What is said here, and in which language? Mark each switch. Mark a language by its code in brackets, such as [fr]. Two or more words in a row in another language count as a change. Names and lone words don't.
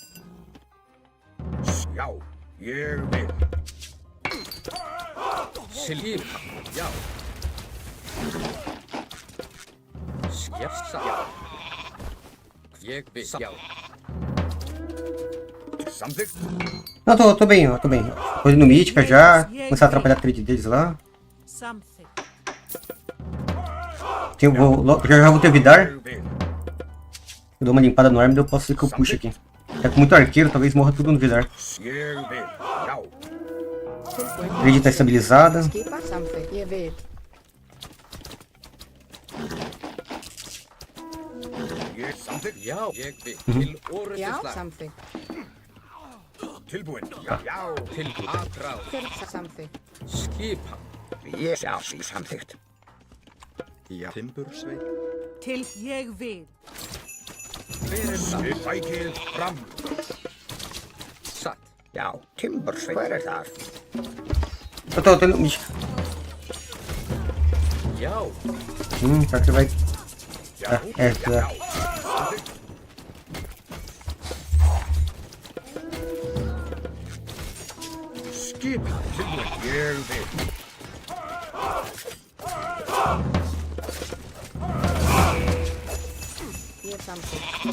[is] Já. Ég vil. Skipan, já. Skjassa, já. Ég vil, já. Samþykkt. [pt] Não, tô bem, ó, tô bem. Coisa no mítica já. Começar a atrapalhar a trade deles lá. Something. Já vou ter Vidar. Eu dou uma limpada no arma e eu posso ser que eu puxo aqui. Tá com muito arqueiro, talvez morra tudo no Vidar. [is] Ég vil, já. [pt] A trade tá estabilizada. [is] Skipa samþykkt. Ég vil. Ég samþykkt. Já, ég vil. Til orrustu Já, slag. samþykkt. Tilbúin. Já, já. Til aðráð. Hver er samþykkt? Skipan. Ég sjá samþykkt. Já, timbursveit. Til ég vil. Hver er það? Sækið fram. Satt. Já, timbursveit. Hver er þar? [pt] Eu tô tendo mítica. [is] Já. [pt] Será que vai. Ah, é. [is] Skipan. Tilbúin. Ég vil. Ég samþykkt.